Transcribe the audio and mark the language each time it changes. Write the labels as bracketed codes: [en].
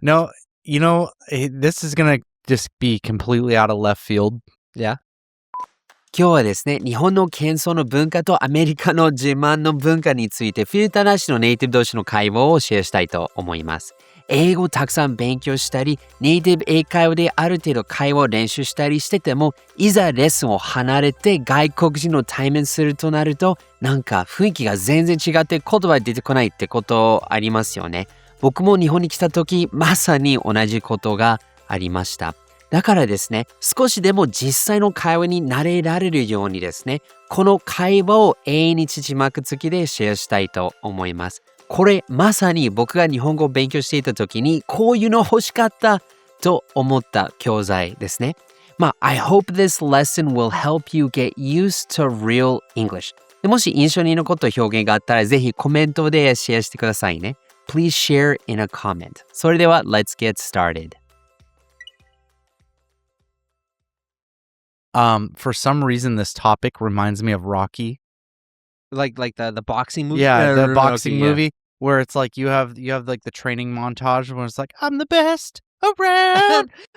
[en] No, this is going to just be completely out of left field. Yeah. [ja] 今日はですね、日本の謙遜の文化とアメリカの自慢の文化についてフィルターなしのネイティブ同士の会話をシェアしたいと思います。英語をたくさん勉強したり、ネイティブ英会話である程度会話を練習したりしてても、いざレッスンを離れて外国人の対面するとなると、なんか雰囲気が全然違って言葉出てこないってことありますよね。僕も日本に来た時、まさに同じことがありました。だからですね、少しでも実際の会話に慣れられるようにですね、この会話を英日字幕付きでシェアしたいと思います。これまさに僕が日本語を勉強していた時にこういうの欲しかったと思った教材ですね。 [en] I hope this lesson will help you get used to real English. [ja] もし印象に残った表現があったらぜひコメントでシェアしてくださいね。 [en] Please share in a comment. [ja] それでは [en] Let's get started.For some reason, this topic reminds me of Rocky. Like the boxing movie? Yeah, the boxing movie where it's like you have like the training montage where it's like, I'm the best around.